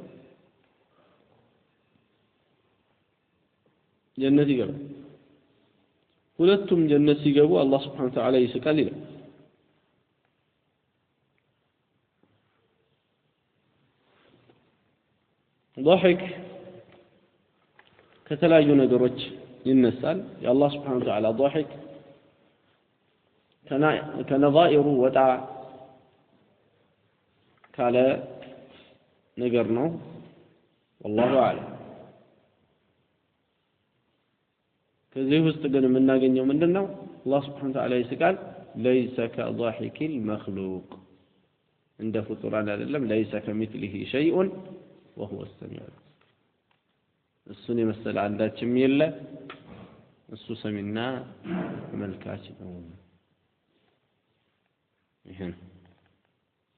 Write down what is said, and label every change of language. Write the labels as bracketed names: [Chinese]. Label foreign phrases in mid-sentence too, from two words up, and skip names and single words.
[Amharic] ጀነት ይገባል ሁለቱም ጀነት ሲገቡ አላህ [Arabic] سبحانه وتعالى [Amharic] ይስቃል ይላል ضحك ከተለያዩ ነገሮች ይነሳል የአላህ [Arabic] سبحانه وتعالى [Amharic] ضحك ከነظائሩ ወጣ ካለ ነገር ነው [Arabic] والله اعلم [Amharic] ከዚህ ውስጥ ግን የምናገኘው ምንድነው አላህ [Arabic] سبحانه وتعالى [Amharic] ይስቃል [Arabic] ليس كضحك المخلوق عند فطران [Amharic] አይደለም [Arabic] ليس كمثله شيء وهو السميع [Amharic] እሱን የመሰለ አንዳችም የለ እሱ ሰሚና መልካች ነው ይሄን